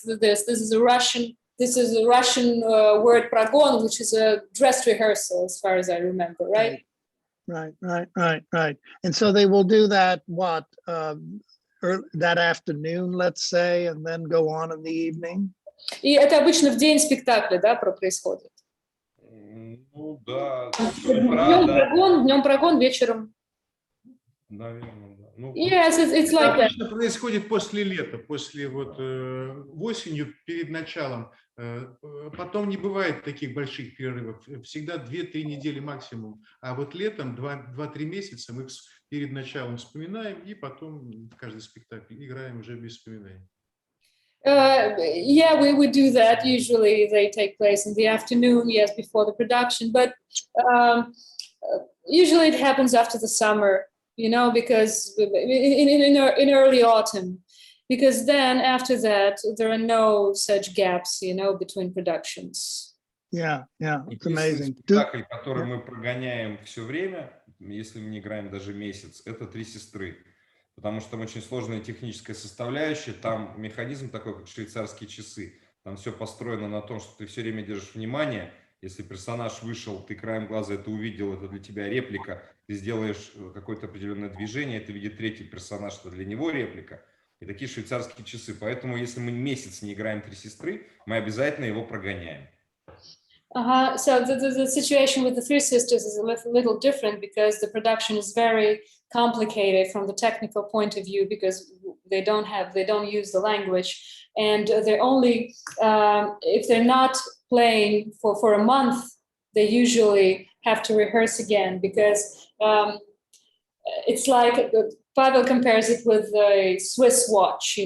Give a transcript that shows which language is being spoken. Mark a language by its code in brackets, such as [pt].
[en] This is a Russian word прогон, which is a dress rehearsal, as far as I remember, right? Right. And so they will do that, that afternoon, let's say, and then go on in the evening? [ru] И это обычно в день спектакля, да, происходит? Ну, да. Днем прогон, вечером. Наверное, да. [en] Yes, it's like that. [ru] Обычно происходит после лета, после осенью, перед началом. Потом не бывает таких больших перерывов. Всегда 2-3 недели максимум. А вот летом 2-3 месяца мы перед началом вспоминаем и потом в каждый спектакль играем уже без вспоминаний. [en] Yeah, we do that. Usually they take place in the afternoon, yes, before the production. But usually it happens after the summer, because in early autumn, because then after that, there are no such gaps, between productions. Yeah, it's [ru] Единственный [en] amazing. [ru] спектакль, который мы прогоняем все время, если мы не играем даже месяц, это «Три сестры». Потому что там очень сложная техническая составляющая, там механизм такой, как швейцарские часы. Там все построено на том, что ты все время держишь внимание. Если персонаж вышел, ты краем глаза это увидел, это для тебя реплика, ты сделаешь какое-то определенное движение, это видит третий персонаж, это для него реплика. И такие швейцарские часы. Поэтому, если мы месяц не играем «Три сестры», мы обязательно его прогоняем. [en] So the situation with the Three Sisters is a little different because the production is very complicated from the technical point of view because they don't use the language, and they're only if they're not playing for a month, they usually have to rehearse again because it's like Pavel compares it with a Swiss watch.